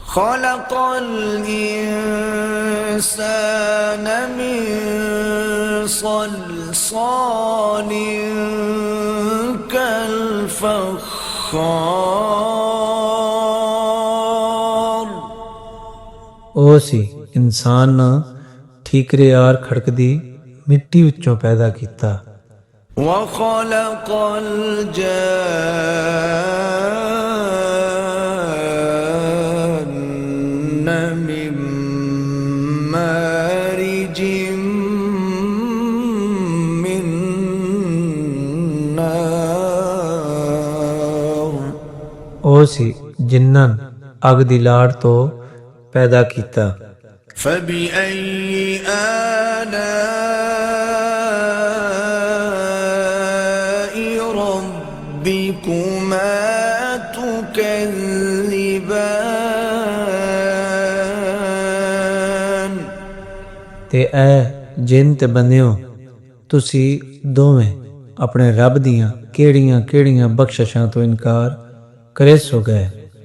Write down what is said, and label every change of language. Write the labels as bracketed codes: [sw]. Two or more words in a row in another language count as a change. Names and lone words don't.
[ar] خلق الإنسان من صلصال كالفخار। [pa] ਉਹ ਸੀ ਇਨਸਾਨ ਠੀਕਰਿਆਰ ਖੜਕਦੀ ਮਿੱਟੀ ਵਿੱਚੋਂ ਪੈਦਾ ਕੀਤਾ। [ar] وخلق الجان من مارج من نار। [pa] ਉਹ ਸੀ ਜਿਨ੍ਹਾਂ ਅੱਗ ਦੀ ਲਾੜ ਤੋਂ ਪੈਦਾ ਕੀਤਾ। [ar] فبأي آلاء ربكما تكذبان؟ [pa] ਤੇ ਐ ਜਿਨ ਤੇ ਬੰਦਿਓ, ਤੁਸੀਂ ਦੋਵੇਂ ਆਪਣੇ ਰੱਬ ਦੀਆਂ ਕਿਹੜੀਆਂ ਕਿਹੜੀਆਂ ਬਖਸ਼ਿਸ਼ਾਂ ਤੋਂ ਇਨਕਾਰ ਕਰੇ ਸੋ ਗਏ।